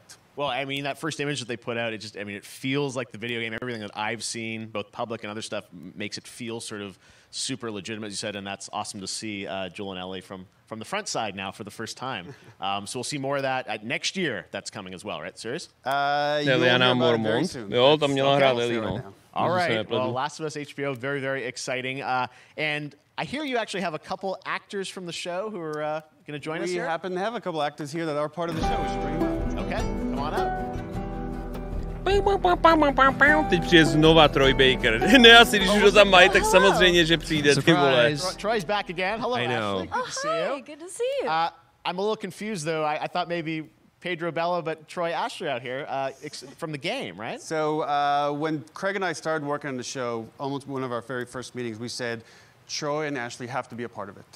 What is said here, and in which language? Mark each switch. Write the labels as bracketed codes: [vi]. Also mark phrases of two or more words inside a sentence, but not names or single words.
[en] Well, I mean, that first image that they put out, it feels like the video game. Everything that I've seen, both public and other stuff, makes it feel sort of super legitimate, as you said, and that's awesome to see Joel and Ellie from the front side now for the first time. So we'll see more of that next year. That's coming as well, right? Serious? [cs] Liliana Mormont. Jo, tam měla hrát Lily, no. [en] All right. Well, Last of Us HBO, very, very exciting. And I hear you actually have a couple actors from the show who are going to join us here. We happen to have a couple actors here that are part of the show. We should bring them out. Okay, come on up. [cs] Teď přijde znova Troy Baker. Ne, asi když už ho tam mají, tak samozřejmě, že přijde, ty vole. [en] Troy's back again. Hello, I know. Ashley. Good to see you. Good to see you. I'm a little confused, though. I thought maybe Pedro Bella, but Troy Ashley out here from the game, right? So when Craig and I started working on the show, almost one of our very first meetings, we said, Troy and Ashley have to be a part of it.